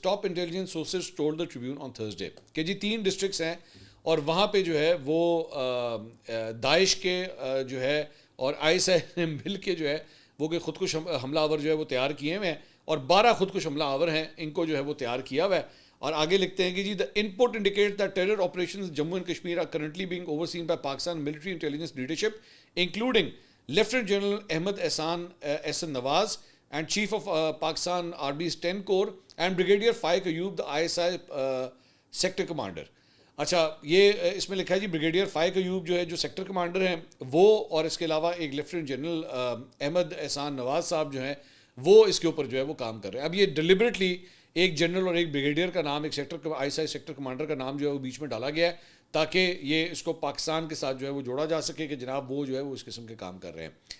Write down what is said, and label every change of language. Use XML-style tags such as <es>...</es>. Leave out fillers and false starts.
<en>Top intelligence sources told the Tribune on Thursday</en> <ur>کہ جی 3 districts ہیں اور وہاں پہ جو ہے وہ داعش کے جو ہے اور ISI نے مل کے جو ہے وہ کہ خودکش حملہ آور جو ہے وہ تیار کیے ہوئے ہیں اور 12 خودکش حملہ آور ہیں، ان کو جو ہے وہ تیار کیا ہوا ہے. اور آگے لکھتے ہیں کہ جی</ur> <en>the input indicates that terror operations in Jammu and Kashmir are currently being overseen by Pakistan military intelligence leadership, including Lieutenant General Ahmed Ehsan Nawaz and Chief of Pakistan Army's 10 Corps and Brigadier Faiq Ayub, the ISI sector commander.</en> <ur>اچھا، یہ اس میں لکھا ہے جی brigadier فائق ایوب جو ہے جو sector commander ہیں وہ، اور اس کے علاوہ ایک لیفٹیننٹ جنرل احمد احسان نواز صاحب جو ہیں وہ اس کے اوپر جو ہے وہ کام کر رہے ہیں. اب یہ ڈیلیبریٹلی ایک جنرل اور ایک بریگیڈیئر کا نام، ایک سیکٹر ISI سیکٹر کمانڈر کا نام جو ہے وہ بیچ میں ڈالا گیا ہے تاکہ یہ اس کو پاکستان کے ساتھ جو ہے وہ جوڑا جا سکے کہ جناب وہ جو ہے وہ اس قسم کے کام کر رہے ہیں.</ur>